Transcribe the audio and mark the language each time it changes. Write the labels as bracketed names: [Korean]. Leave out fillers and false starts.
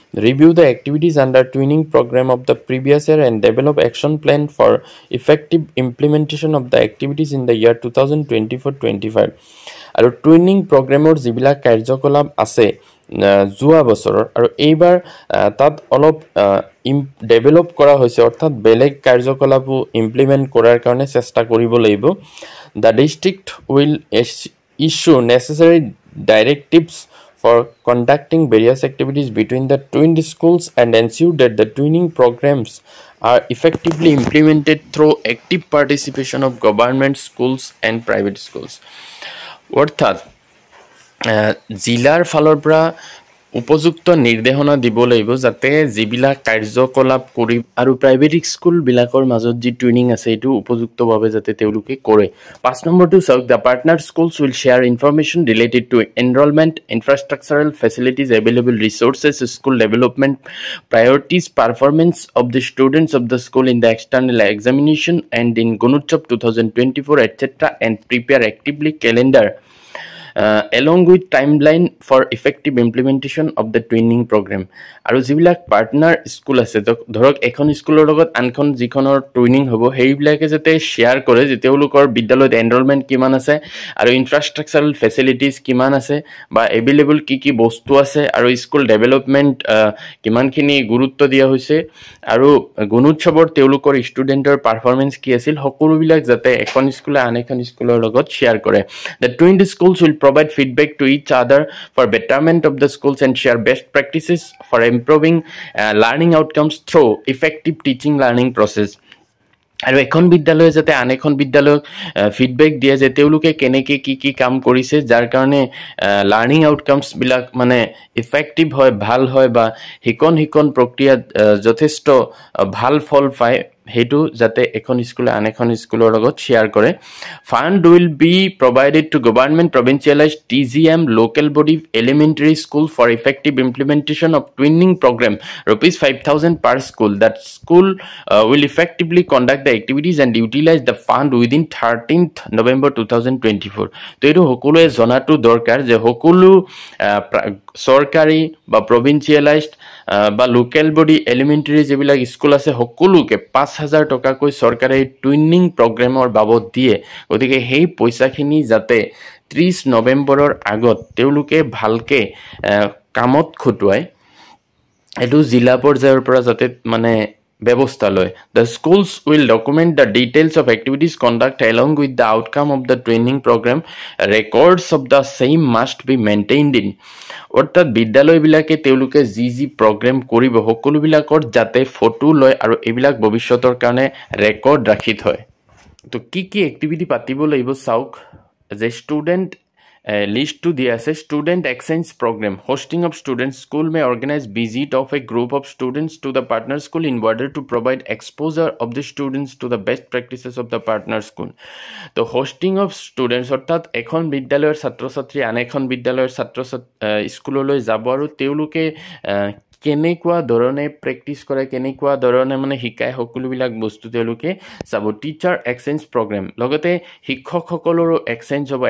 [English] review the activities under twinning programme of the previous year and develop action plan for effective implementation of the activities in the year 2024-25, [Assamese] আৰু twinning প্ৰগ্ৰেমৰ যিবিলাক কাৰ্যকলাপ আছে যোৱা বছৰৰ আৰু এইবাৰ তাত অলপ ডেভেলপ কৰা হৈছে, অৰ্থাৎ বেলেগ কাৰ্যকলাপো ইমপ্লিমেণ্ট কৰাৰ কাৰণে চেষ্টা কৰিব লাগিব। [English] The district will issue necessary directives for conducting various activities between the twinned schools and ensure that the twinning programs are effectively implemented through active participation of government schools and private schools. [Assamese] অৰ্থাৎ জিলাৰ ফালৰ পৰা উপযুক্ত নিৰ্দেশনা দিব লাগিব যাতে যিবিলাক কাৰ্যকলাপ কৰি আৰু প্ৰাইভেট স্কুলবিলাকৰ মাজত যি টুইনিং আছে এইটো উপযুক্তভাৱে যাতে তেওঁলোকে কৰে। 5 নম্বৰটো চাওক, [English] The partner schools will share information related to enrolment, infrastructural facilities, available resources, school development, priorities, performance of the students of the school in the external examination and in Gunotsav 2024 etc. and prepare actively calendar along with timeline for effective implementation of the training program. [Assamese] আৰু যিবিলাক partner school আছে ধৰক এখন স্কুলৰ লগত আনখন যিখনৰ training হ'ব সেইবিলাকে যাতে শ্বেয়াৰ কৰে যে তেওঁলোকৰ বিদ্যালয়ত এনৰোলমেণ্ট কিমান আছে আৰু ইনফ্ৰাষ্ট্ৰাকচাৰেল ফেচিলিটিজ কিমান আছে বা এভেইলেবল কি বস্তু আছে আৰু স্কুল ডেভেলপমেণ্ট কিমানখিনি গুৰুত্ব দিয়া হৈছে আৰু গুণোৎসৱৰ তেওঁলোকৰ ষ্টুডেণ্টৰ পাৰফৰ্মেঞ্চ কি আছিল সকলোবিলাক যাতে এখন স্কুলে আন এখন স্কুলৰ লগত শ্বেয়াৰ কৰে. [English] The twin schools will provide feedback to each other for betterment of the schools and share best practices for improving learning outcomes through effective teaching learning process. [Assamese] আৰু এখন বিদ্যালয়ে যাতে আন এখন বিদ্যালয়ক ফিডবেক দিয়ে যে তেওঁলোকে কেনেকৈ কি কাম কৰিছে যাৰ কাৰণে লাৰ্নিং আউটকামছবিলাক মানে ইফেক্টিভ হয় ভাল হয় বা শিকন প্ৰক্ৰিয়াত যথেষ্ট ভাল ফল পায় হেতু যাতে এখন স্কুলে আন এখন স্কুলৰ লগত শ্বেয়াৰ কৰে. [English] Fund will be provided to government provincialised TGM local body elementary school for effective implementation of twinning program ₹5,000 per school. That school will effectively conduct the activities and utilize the fund within 13th November 2024. [Assamese] তো এইটো সকলোৱে জনাটো দৰকাৰ যে সকলো চৰকাৰী বা প্ৰভিন্সিয়েলাইজড বা লোকেল বডি এলিমেণ্টাৰী যিবিলাক স্কুল আছে সকলোকে 5,000 টকাকৈ চৰকাৰে টুইনিং প্ৰগ্ৰেমৰ বাবদ দিয়ে. গতিকে সেই পইচাখিনি যাতে 30 নৱেম্বৰৰ আগত তেওঁলোকে ভালকৈ কামত খটুৱাই এইটো জিলা পৰ্যায়ৰ পৰা যাতে মানে ব্যৱস্থা লয়. [English] The schools will document the details of activities conducted along with the outcome of the training program. Records of the same must be maintained in. [Assamese] অৰ্থাৎ বিদ্যালয়বিলাকে তেওঁলোকে যি প্ৰগ্ৰেম কৰিব সকলোবিলাকৰ যাতে ফটো লয় আৰু এইবিলাক ভৱিষ্যতৰ কাৰণে ৰেকৰ্ড ৰাখি থয়. তো কি এক্টিভিটি পাতিব লাগিব চাওক যে student list [English] to the student exchange program. Hosting of students school may organize visit of a group of students to the partner school in order to provide exposure of the students to the best practices of the partner school. [Assamese] তো [English] hosting of students [Assamese] অৰ্থাৎ এখন বিদ্যালয়ৰ ছাত্ৰ ছাত্ৰী আন এখন বিদ্যালয়ৰ ছাত্ৰ স্কুললৈ যাব আৰু তেওঁলোকে কেনেকুৱা ধৰণে প্ৰেক্টিছ কৰে কেনেকুৱা ধৰণে মানে শিকায় সকলোবিলাক বস্তু তেওঁলোকে চাব. টিচাৰ এক্সচেঞ্জ প্ৰগ্ৰেম লগতে শিক্ষকসকলৰো এক্সচেঞ্জ হ'ব.